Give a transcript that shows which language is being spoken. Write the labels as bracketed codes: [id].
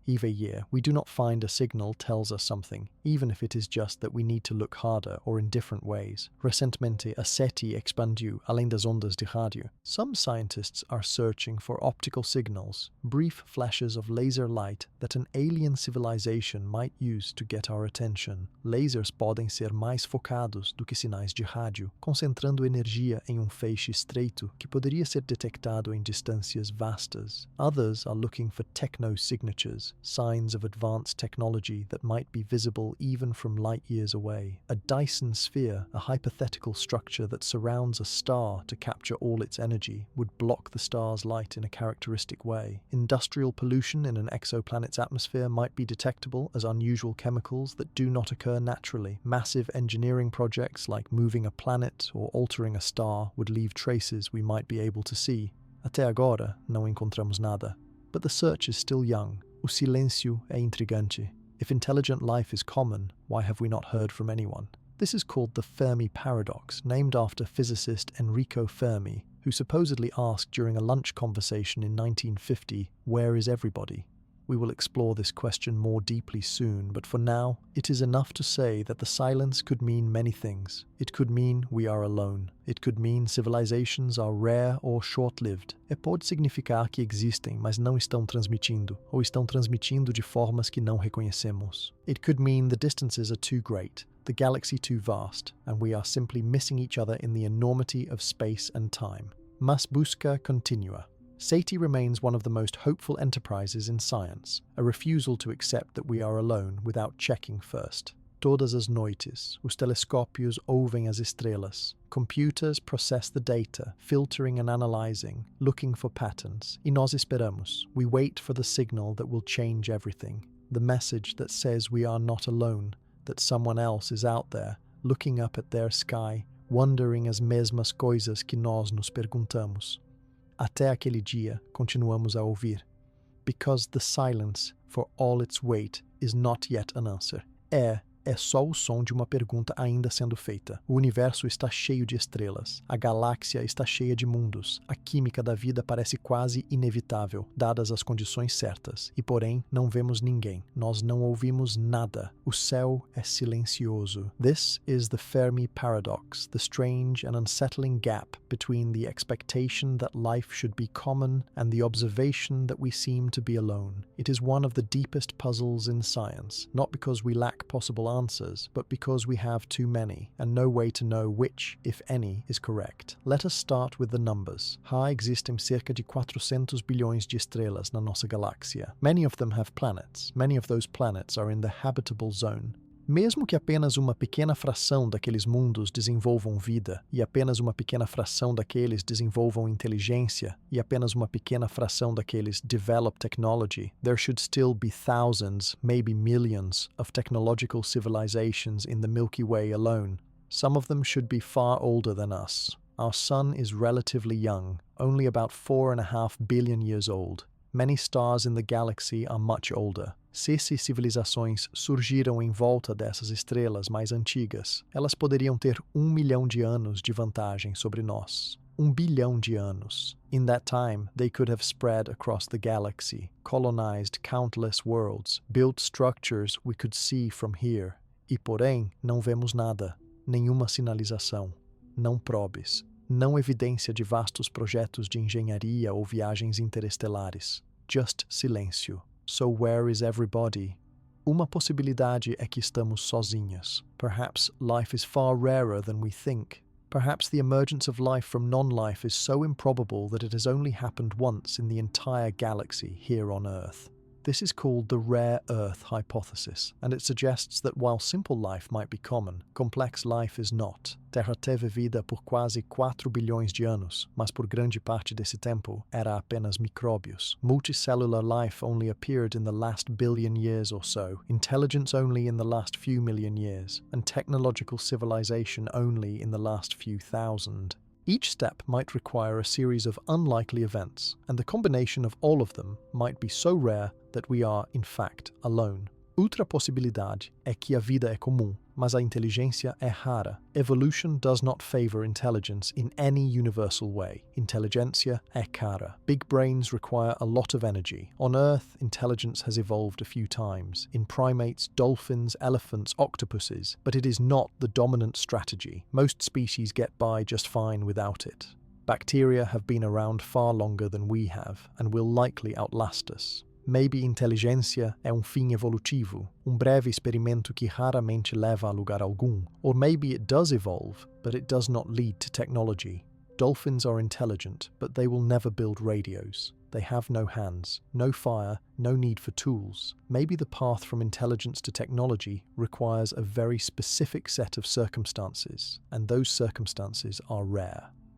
[en] Every year, we do not find a signal tells us something, even if it is just that we need to look harder or in different ways. [pt] Recentemente, a SETI expandiu além das ondas de rádio. [en] Some scientists are searching for optical signals, brief flashes of laser light that an alien civilization might use to get our attention. [pt] Lasers podem ser mais focados do que sinais de rádio, concentrando energia em feixe estreito que poderia ser detectado em distâncias vastas. [en] Others are looking for techno-signatures, signs of advanced technology that might be visible even from light years away. A Dyson sphere, a hypothetical structure that surrounds a star to capture all its energy, would block the star's light in a characteristic way. Industrial pollution in an exoplanet's atmosphere might be detectable as unusual chemicals that do not occur naturally. Massive engineering projects like moving a planet or altering a star would leave traces we might be able to see. [pt] Até agora, não encontramos nada. [en] But the search is still young. [pt] O silêncio é intrigante. [en] If intelligent life is common, why have we not heard from anyone? This is called the Fermi paradox, named after physicist Enrico Fermi, who supposedly asked during a lunch conversation in 1950, "Where is everybody?" We will explore this question more deeply soon, but for now, it is enough to say that the silence could mean many things. It could mean we are alone. It could mean civilizations are rare or short-lived. [pt] Pode significar que existem, mas não estão transmitindo, ou estão transmitindo de formas que não reconhecemos. [en] It could mean the distances are too great, the galaxy too vast, and we are simply missing each other in the enormity of space and time. [pt] Mas busca continua. [en] SETI remains one of the most hopeful enterprises in science, a refusal to accept that we are alone without checking first. [pt] Todas as noites, os telescópios ouvem as estrelas. [en] Computers process the data, filtering and analyzing, looking for patterns. [pt] E nós esperamos. [en] We wait for the signal that will change everything. The message that says we are not alone, that someone else is out there, looking up at their sky, wondering [pt] as mesmas coisas que nós nos perguntamos. Até aquele dia, continuamos a ouvir. [en] Because the silence, for all its weight, is not yet an answer. [pt] É só o som de uma pergunta ainda sendo feita. O universo está cheio de estrelas. A galáxia está cheia de mundos. A química da vida parece quase inevitável, dadas as condições certas. E, porém, não vemos ninguém. Nós não ouvimos nada. O céu é silencioso. [en] This is the Fermi paradox, the strange and unsettling gap between the expectation that life should be common and the observation that we seem to be alone. It is one of the deepest puzzles in science, not because we lack possible answers, but because we have too many, and no way to know which, if any, is correct. Let us start with the numbers. [pt] Existem cerca de 400 bilhões de estrelas na nossa galáxia. [en] Many of them have planets. Many of those planets are in the habitable zone. [pt] Mesmo que apenas uma pequena fração daqueles mundos desenvolvam vida, e apenas uma pequena fração daqueles desenvolvam inteligência, e apenas uma pequena fração daqueles [en] develop technology, there should still be thousands, maybe millions, of technological civilizations in the Milky Way alone. Some of them should be far older than us. Our sun is relatively young, only about 4.5 billion years old. Many stars in the galaxy are much older. [pt] Se civilizações surgiram em volta dessas estrelas mais antigas, elas poderiam ter 1 milhão de anos de vantagem sobre nós. 1 bilhão de anos. [en] In that time, they could have spread across the galaxy, colonized countless worlds, built structures we could see from here. [pt] E porém, não vemos nada. Nenhuma sinalização. Não probes. Não evidência de vastos projetos de engenharia ou viagens interestelares. Just silêncio. [en] So where is everybody? [pt] Uma possibilidade é que estamos sozinhos. [en] Perhaps life is far rarer than we think. Perhaps the emergence of life from non-life is so improbable that it has only happened once in the entire galaxy here on Earth. This is called the rare Earth hypothesis, and it suggests that while simple life might be common, complex life is not. [pt] Terra teve vida por quase 4 bilhões de anos, mas por grande parte desse tempo era apenas micróbios. [en] Multicellular life only appeared in the last billion years or so, intelligence only in the last few million years, and technological civilization only in the last few thousand. Each step might require a series of unlikely events, and the combination of all of them might be so rare that we are, in fact, alone. [pt] Outra possibilidade é que a vida é comum. mas a inteligência é rara. [en] Evolution does not favor intelligence in any universal way. [pt] Inteligência é cara. [en] Big brains require a lot of energy. On Earth, intelligence has evolved a few times. In primates, dolphins, elephants, octopuses, but it is not the dominant strategy. Most species get by just fine without it. Bacteria have been around far longer than we have, and will likely outlast us. [pt] Maybe inteligência é fim evolutivo, breve experimento que raramente leva a lugar algum. [en] Or maybe it does evolve, but it does not lead to technology. Dolphins are intelligent, but they will never build radios. They have no hands, no fire, no need for tools. Maybe the path from intelligence to technology requires a very specific set of circumstances, and those circumstances are rare.